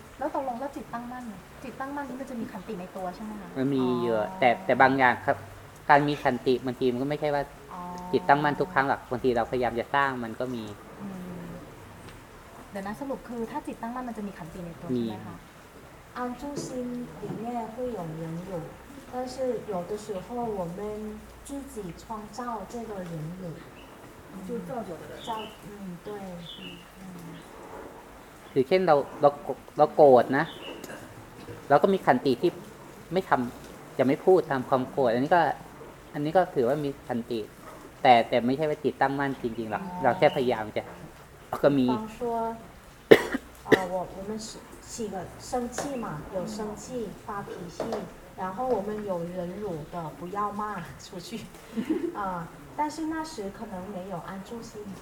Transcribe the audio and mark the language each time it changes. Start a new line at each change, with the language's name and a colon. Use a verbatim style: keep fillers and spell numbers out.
Thai: แล้วตกลงว่าจิตตั้งมั่นจิตตั้งมั่นนี่มันจะมีขันติในตัวใช่ไหมคะ มันมีเยอะแต่แต่บางอย่างครับการมีขันติบางทีมันก็ไม่ใช่ว่าจิตตั้งมั่นทุกครั้งหรอกบางทีเราพยายามจะสร้างมันก็มี เดี๋ยวนะสรุปคือถ้าจิตตั้งมั่นมันจะมีขันติในตัวใช่ไหมคะ
Chinese: 安住心里面会有忍辱但是有的时候我们自己创造这个忍辱就造就的造嗯对
Thai: คือเช่นเราเราเราโกรธนะเราก็มีขันติที่ไม่ทำจะไม่พูดตามความโกรธอันนี้ก็อันนี้ก็ถือว่ามีขันติแต่แต่ไม่ใช่ว่าจิตตั้งมั่นจริงๆหรอกเราแค่พยายามจะก็มี บาง
Chinese: 说啊我我们起个生气嘛有生气发脾气然后我们有忍辱的不要骂出去啊但是那时可能没有安住心